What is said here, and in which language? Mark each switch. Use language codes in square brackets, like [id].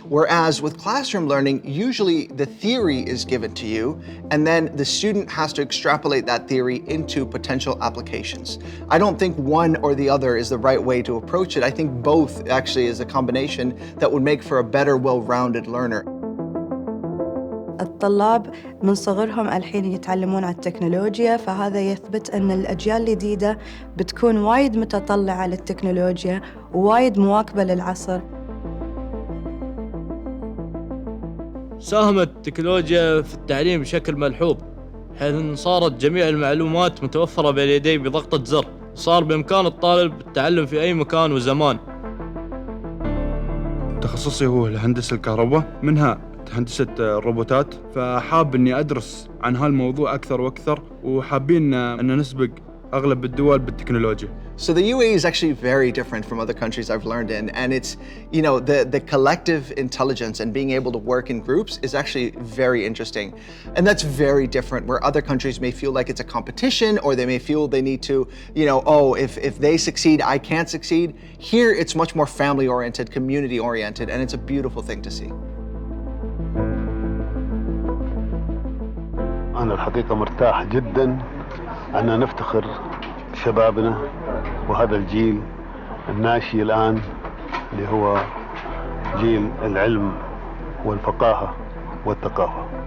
[en] Whereas with classroom learning, usually the theory is given to you, and then the student has to extrapolate that theory into potential applications. I don't think one or the other is the right way to approach it. I think both actually is a combination that would make for a better, well-rounded learner. [ar] الطلاب من صغرهم الحين يتعلمون على التكنولوجيا، فهذا يثبت أن الأجيال الجديدة بتكون وايد متطلعة للتكنولوجيا ووايد مواكبة للعصر. ساهمت التكنولوجيا في التعليم بشكل ملحوظ، حيث صارت جميع المعلومات متوفرة بين يديه بضغطة زر، صار بإمكان الطالب التعلم في أي مكان وزمان. تخصصي هو الهندسة الكهرباء، منها هندسة الروبوتات، فحاب إني أدرس عن هالموضوع أكثر وأكثر، وحابين أن نسبق أغلب الدول بالتكنولوجيا. [en] So the UAE is actually very different from other countries I've learned in, and it's, you know, the collective intelligence and being able to work in groups is actually very interesting. And that's very different, where other countries may feel like it's a competition, or they may feel they need to, you know, oh, if they succeed, I can't succeed. Here it's much more family-oriented, community-oriented, and it's a beautiful thing to see. [ar] أنا الحقيقة مرتاح جدا أن نفتخر شبابنا وهذا الجيل الناشئ الآن اللي هو جيل العلم والفقاهة والثقافة.